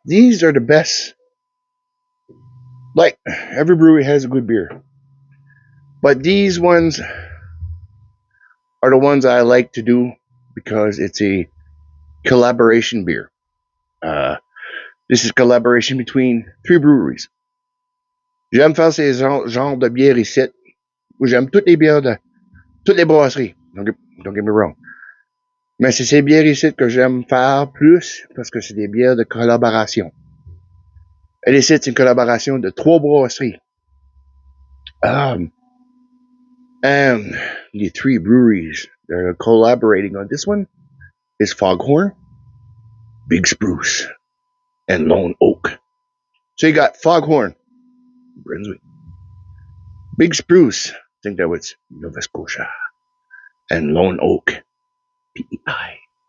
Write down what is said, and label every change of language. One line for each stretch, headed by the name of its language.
English: These are the best. Like, every brewery has a good beer, but these ones are the ones I like to do because it's a collaboration beer. This is collaboration between 3 breweries.
French: J'aime faire ces genres de bières ici. J'aime toutes les bières de toutes les brasseries.
English: Don't get me wrong.
French: Mais c'est ces bières ici que j'aime faire plus parce que c'est des bières de collaboration. Et ici, c'est une collaboration de 3 brasseries.
English: And the 3 breweries that are collaborating on this one is Foghorn, Big Spruce, and Lone Oak. So you got Foghorn, Brunswick, Big Spruce, I think that was Nova Scotia, and Lone Oak, PEI.